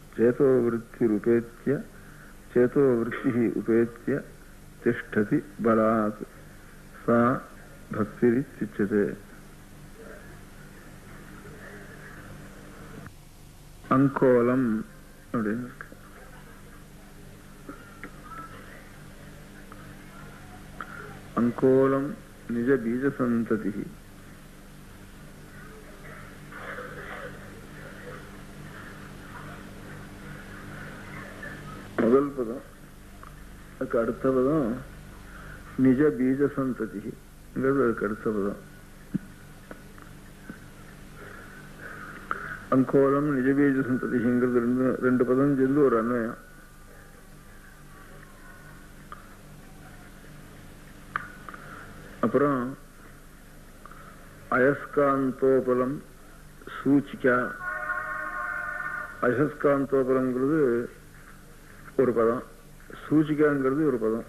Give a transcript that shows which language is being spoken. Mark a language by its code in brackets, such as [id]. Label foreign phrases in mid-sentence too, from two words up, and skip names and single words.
[sa] चेतोवृत्तिः उपेत्य तिष्ठति बलात् सा भक्तिरित्युच्यते. अंकोलम अंकोलम निज बीज संतति [ta] முதல் பதம், அதுக்கு அடுத்த பதம் [sa] निज बीज सन्तति, [ta] அதுக்கு அடுத்த பதம். [sa] अंकोलम निजबीज संतति [ta] ரெண்டு பதம் சேர்ந்து ஒரு அன்வயம். அப்புறம் [sa] अयस्कान्तोपलम् सूचिका, [ta] அயஸ்காந்தோபலம்ங்கிறது ஒரு பதம், சூச்சிகாங்கிறது ஒரு பதம்.